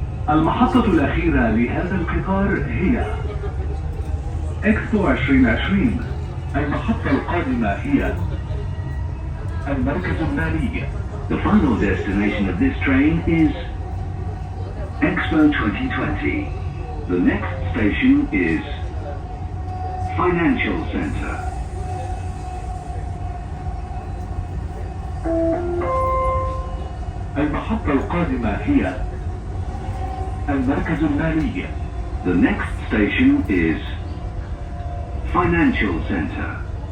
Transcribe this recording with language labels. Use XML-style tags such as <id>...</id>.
<ar>المحطة الأخيرة لهذا القطار هي إكسبو 2020. المحطة القادمة هي المركز المالي.</ar> <en>The final destination of this train is Expo 2020. The next station is Financial Center.</en> <ar>المحطة القادمة هي المركز المالي.</ar> <en>The next station is Financial Center.</en>